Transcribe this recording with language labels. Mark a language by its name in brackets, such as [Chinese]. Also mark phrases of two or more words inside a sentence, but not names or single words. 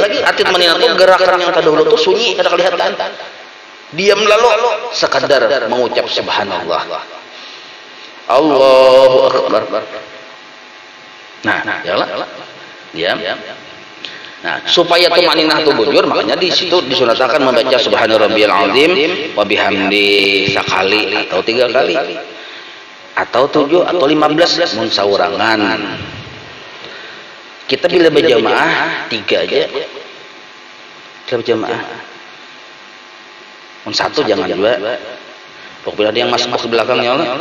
[Banjar] Arti tumaninah itu gerakan yang terdahulu tuh sunyi kada kelihatan. Diam lalu sekadar mengucap subhanallah. [Arabic] Allahu akbar. [Banjar] Nah, yalah. Diam. Nah, supaya tumaninah itu bujur, makanya di situ disunatkan membaca [Arabic] subhana rabbiyal azim wa bihamdi [Banjar] sekali atau 3 kali. Atau 7 atau 15 mun saurangan. Kita bila berjamaah 3 aja. Kita berjamaah. Satu jangan 2. Pokoknya ada yang masuk ke belakangnya Allah.